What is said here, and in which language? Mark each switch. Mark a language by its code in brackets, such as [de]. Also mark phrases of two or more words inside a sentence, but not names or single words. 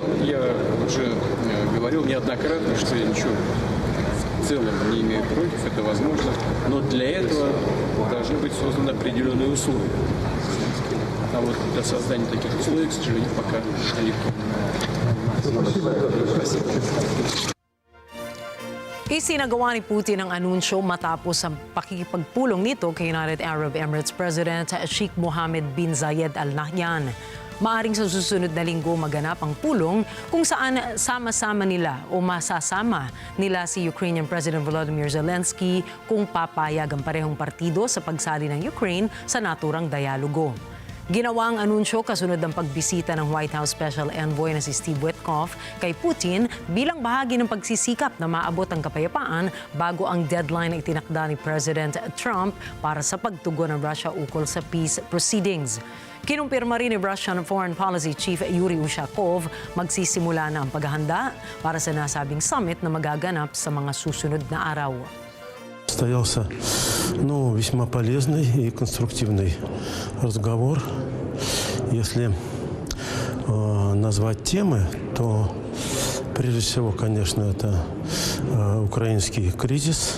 [ru] Я уже говорил неоднократно, что я ничего в целом не имею против, это возможно, но для этого должны быть созданы определенные условия. А вот для создания таких условий, к сожалению, пока далеко. Спасибо. [tl] Isinagawa ni Putin ang anunsyo matapos ang pakikipagpulong nito kay [en] United Arab Emirates President [tl] Sheikh Mohammed bin Zayed Al Nahyan. Maaring sa susunod na linggo maganap ang pulong kung saan sama-sama nila o masasama nila si [en] Ukrainian President [tl] Volodymyr Zelensky kung papayag ang parehong partido sa pagsali ng Ukraine sa naturang dialogo. Ginawa ang anunsyo kasunod ng pagbisita ng [en] White House Special Envoy [tl] na si Steve Witkoff kay Putin bilang bahagi ng pagsisikap na maabot ang kapayapaan bago ang deadline na itinakda ni President Trump para sa pagtugon ng Russia ukol sa [en] peace proceedings. [tl] Kinumpirma rin ni [en] Russian Foreign Policy Chief [tl] Yuri Ushakov magsisimula na ang paghahanda para sa nasabing summit na magaganap sa mga susunod на araw. [ru] Состоялся весьма полезный и конструктивный разговор. Если назвать темы, то прежде всего, конечно, это украинский кризис.